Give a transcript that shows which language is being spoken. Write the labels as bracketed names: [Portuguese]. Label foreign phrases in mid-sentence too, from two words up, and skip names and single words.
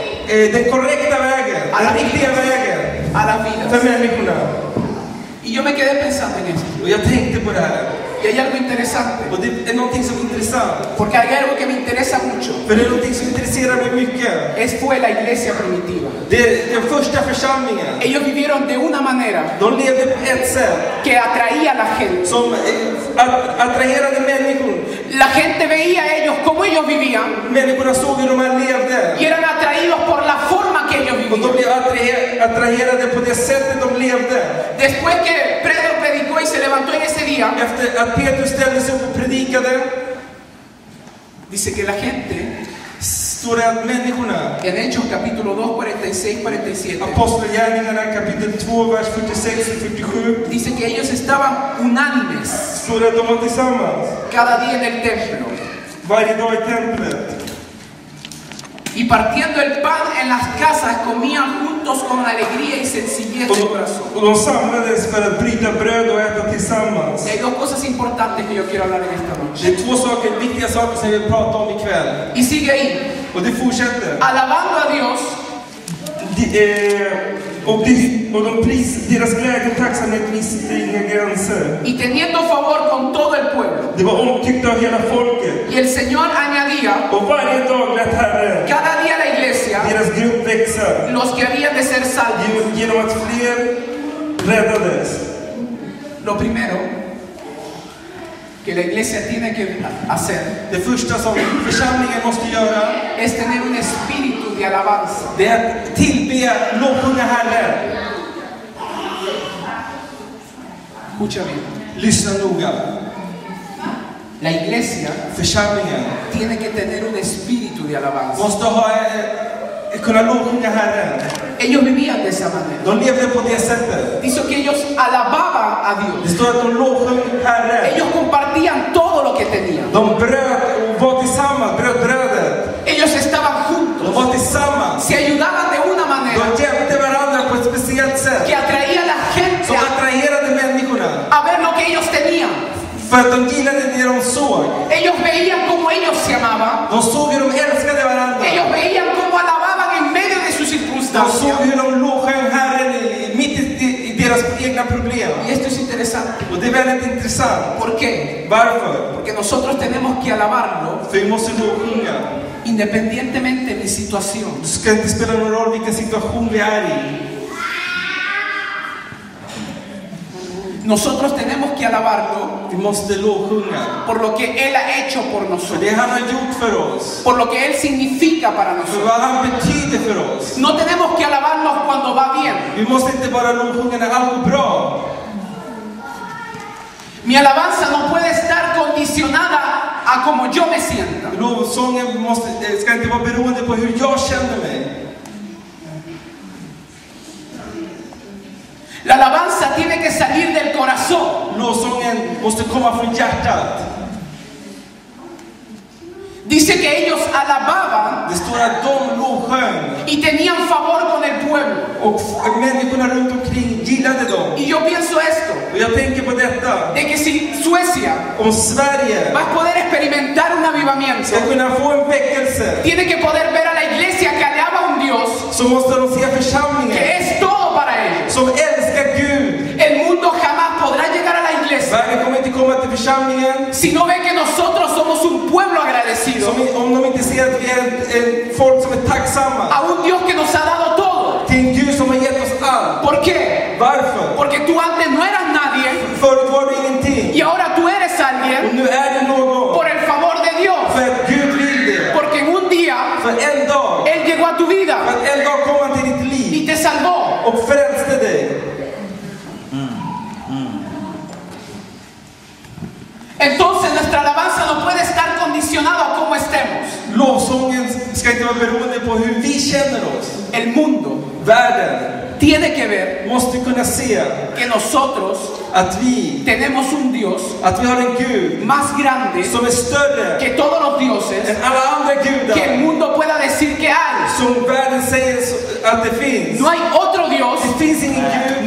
[Swedish] den korrekta vägen, den riktiga vägen [Spanish] a las vidas. [Swedish] för människorna. [Spanish] Y yo me quedé pensando en esto. [Swedish] Och jag tänkte på det här. [Spanish] Y hay algo interesante. [Swedish] Och det är någonting som är intressant. [Spanish] Porque hay algo que me interesa mucho. [Swedish] För det är någonting som intresserar mig mycket. [Spanish] Fue la iglesia primitiva. [Swedish] Det är den första församlingen. [Spanish] Ellos vivieron de una manera [Swedish] De levde på ett sätt [Spanish] que atraía a la gente. [Swedish] som attraherade människor. [Spanish] La gente veía a ellos cómo ellos vivían [Swedish] Människorna såg hur de här levde. [Spanish] y eran atraídos por la forma que ellos [Swedish] Och de [Spanish] vivían. [Swedish] blev attraherade på det sättet de levde. [Spanish] Después que Pedro predicó y se levantó en ese día, [Swedish] Efter att Petrus ställde sig upp och predikade, [Spanish] dice que la gente, [Swedish] står det att människorna, [Spanish] en Hechos capítulo 2, 46-47, [Swedish] Apostlagärningarna kapitel 2, vers 46 och 47, [Spanish] dice que ellos estaban unánimes [Swedish] står det att de var tillsammans [Spanish] cada día en el templo [Swedish] varje dag i templet. [Spanish] y partiendo el pan en las casas comían juntos con alegría y sencillez de corazón. [Swedish] Och de samlades för att bryta bröd och äta tillsammans. [Spanish] Hay dos cosas importantes que yo quiero hablar en esta noche. [Swedish] Det är två viktiga saker som vi vill prata om ikväll. [Spanish] Y sigue ahí, [Swedish] Och det fortsätter. [Spanish] alabando a Dios [Swedish] Deras glädje och tacksamhet visste inga gränser. [Spanish] y teniendo favor con todo el pueblo. [Swedish] Det var omtyckt av hela folket. [Spanish] Y el Señor añadía [Swedish] Och varje dag lät Herren [Spanish] cada día a la iglesia [Swedish] deras grupp växa [Spanish] los que habían de ser salvos. [Swedish] genom att fler räddades. [Spanish] Lo primero que la iglesia tiene que hacer [Swedish] Det första som församlingen måste göra, [Spanish] es tener un espíritu de alabanza. [Swedish] det är att tillbe, lovsjunga Herren. [Spanish] Escucha bien. [Swedish] Lyssna noga. [Spanish] La iglesia [Swedish] Församlingen [Spanish] tiene que tener un espíritu de alabanza. [Swedish] måste kunna lovsjunga Herren. [Spanish] Ellos vivían de esa manera. [Swedish] De levde på det sättet. [Spanish] Dice que ellos alababan a [Swedish] Det [Spanish] Dios. [Swedish] står att de lovsjöng Herren. [Spanish] Ellos compartían todo lo que tenían. [Swedish] De bröt och var tillsammans, bröt brödet. [Spanish] Ellos estaban [Swedish] De [Spanish] juntos. [Swedish] var tillsammans. [Spanish] Se ayudaban de una manera [Swedish] De hjälpte varandra på ett speciellt sätt. [Spanish] que atraía a la gente [Swedish] Som attraherade människorna. [Spanish] a ver lo que ellos tenían. [Swedish] För att de gillade det de såg. [Spanish] Ellos veían cómo ellos se amaban. [Swedish] De såg hur de älskade varandra. [Spanish] Ellos veían cómo alababan en medio de sus [Swedish] De såg [Spanish] circunstancias. [Swedish] hur de lovsjöng Herren mitt i deras egna problem. [Spanish] Y esto es interesante. [Swedish] Och det är väldigt intressant. [Spanish] ¿Por qué? [Swedish] Varför? [Spanish] Porque nosotros tenemos que alabarlo [Swedish] För vi måste lovsjunga. [Spanish] independientemente de mi situación. [Swedish] Det ska inte spela någon roll vilken situation vi är i. [Spanish] Nosotros tenemos que alabarlo [Swedish] Vi måste lovsjunga. [Spanish] por lo que Él ha hecho por [Swedish] För [Spanish] nosotros. [Swedish] det han har gjort för oss. [Spanish] Por lo que Él significa para [Swedish] För [Spanish] nosotros. [Swedish] vad han betyder för oss. [Spanish] No tenemos que alabarnos cuando va bien. [Swedish] Vi måste inte bara lovsjunga när allt går bra. [Spanish] Mi alabanza no puede estar condicionada a como yo me sienta. [Swedish] Lovsången ska inte vara beroende på hur jag känner mig. [Spanish] La alabanza tiene que salir del corazón. [Swedish] Lovsången måste komma från hjärtat. [Spanish] Dice que ellos alababan [Swedish] Det står att de lovsjöng. [Spanish] y tenían favor con el pueblo. [Swedish] Och människorna runt omkring gillade dem. [Spanish] Y yo pienso esto, [Swedish] Och jag tänker på detta. [Spanish] de que si Suecia [Swedish] Om Sverige [Spanish] va a poder experimentar un avivamiento, [Swedish] ska kunna få en väckelse, [Spanish] tiene que poder ver a la iglesia que alaba a un Dios [Swedish] så måste de se församlingen [Spanish] que es todo para ellos. [Swedish] som älskar Gud. [Spanish] El mundo jamás podrá llegar a la iglesia [Swedish] Världen kommer inte komma till församlingen [Spanish] si no ve que nosotros somos un pueblo agradecido [Swedish] om de inte ser att vi är en folk som är tacksamma [Spanish] a un Dios que nos ha dado todo. [Swedish] till en Gud som har gett oss allt. [Spanish] ¿Por qué? [Swedish] Varför? [Spanish] Porque tú antes no eras nadie [Swedish] Förut var du ingenting. [Spanish] y ahora tú eres [Swedish] Och [Spanish] alguien [Swedish] nu är du någon. [Spanish] por el favor de Dios. [Swedish] För att Gud vill det. [Spanish] Porque en un día [Swedish] För en dag. [Spanish] Él llegó a tu [Swedish] För [Spanish] vida [Swedish] att en dag kom han till ditt [Spanish] y [Swedish] liv [Spanish] te salvó. [Swedish] och frälste dig. [Spanish] Entonces nuestra alabanza no puede estar condicionada a cómo estemos. [Swedish] Lovsången ska inte vara beroende på hur vi känner oss. [Spanish] El mundo [Swedish] Världen [Spanish] tiene que ver [Swedish] måste kunna se [Spanish] que nosotros [Swedish] att vi [Spanish] tenemos un Dios [Swedish] har en Gud [Spanish] más grande [Swedish] som är större [Spanish] que todos los dioses [Swedish] än alla andra [Spanish] que el [Swedish] gudar [Spanish] mundo pueda decir que hay. [Swedish] som världen säger att det finns. [Spanish] No hay otro Dios, [Swedish] Det finns ingen Gud.